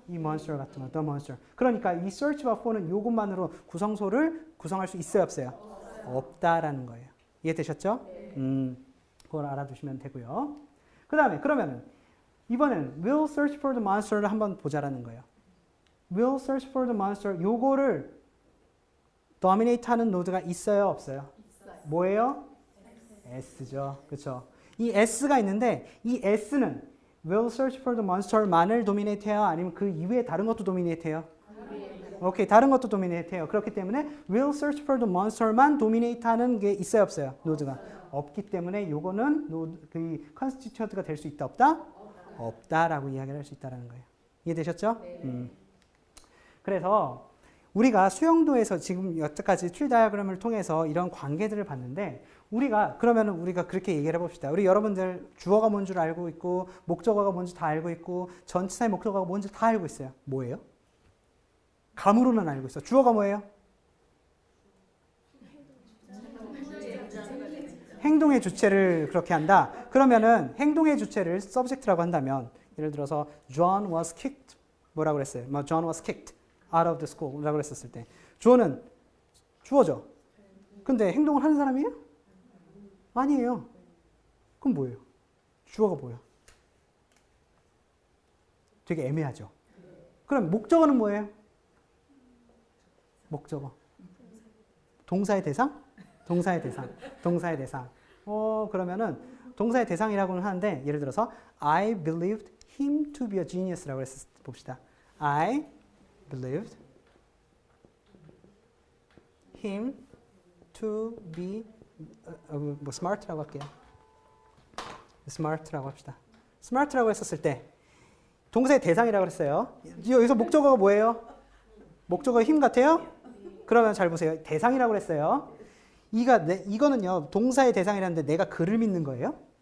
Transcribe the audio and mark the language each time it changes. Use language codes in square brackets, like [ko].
[ko] 이 monster 같은 거, the monster. 그러니까 이 search와 for는 요것만으로 구성소를 구성할 수 있어요, 없어요? 없다라는 거예요. 이해되셨죠? 그걸 알아두시면 되고요. 그 다음에 그러면은 이번에는 will search for the monster를 한번 보자라는 거예요. [en] will search for the monster [ko] 요거를 dominate 하는 노드가 있어요, 없어요? 뭐예요? S죠. 그렇죠? 이 S가 있는데 이 S는 [en] will search for the monster [ko] 만을 dominate 해요? 아니면 그 이외에 다른 것도 dominate 해요? 오케이, 다른 것도 dominate 해요. 그렇기 때문에 [en] will search for the monster [ko] 만 dominate 하는 게 있어요, 없어요? 노드가 없기 때문에 요거는 그 constituent가 될 수 있다, 없다? 없다라고 이야기를 할 수 있다는 거예요. 이해되셨죠? 그래서 우리가 수용도에서 지금 여태까지 트리 다이어그램을 통해서 이런 관계들을 봤는데 그러면 우리가 그렇게 얘기를 해봅시다. 우리 여러분들 주어가 뭔 줄 알고 있고 목적어가 뭔지 다 알고 있고 전치사의 목적어가 뭔지 다 알고 있어요. 뭐예요? 감으로는 알고 있어. 주어가 뭐예요? 행동의 주체를 그렇게 한다. 그러면은 행동의 주체를 subject라고 한다면 예를 들어서 [en] John was kicked [ko] 뭐라고 그랬어요? [en] John was kicked out of the school라고 [ko] 그랬었을 때 주어는 주어죠. 근데 행동을 하는 사람이에요? 아니에요. 그럼 뭐예요? 주어가 뭐예요? 되게 애매하죠. 그럼 목적어는 뭐예요? 목적어. 동사의 대상? 동사의 대상. 동사의 대상. 그러면은 동사의 대상이라고는 하는데 예를 들어서 [en] I believed him to be a genius [ko] 라고 해서 봅시다. [en] I believed him to be smart라고 [ko] 할게요. smart라고 합시다. smart라고 했었을 때 동사의 대상이라고 했어요. 여기서 목적어가 뭐예요? 목적어 힘 같아요? 그러면 잘 보세요. 대상이라고 했어요. 이거는요 동사의 대상이라는데 내가 그를 믿는 거예요?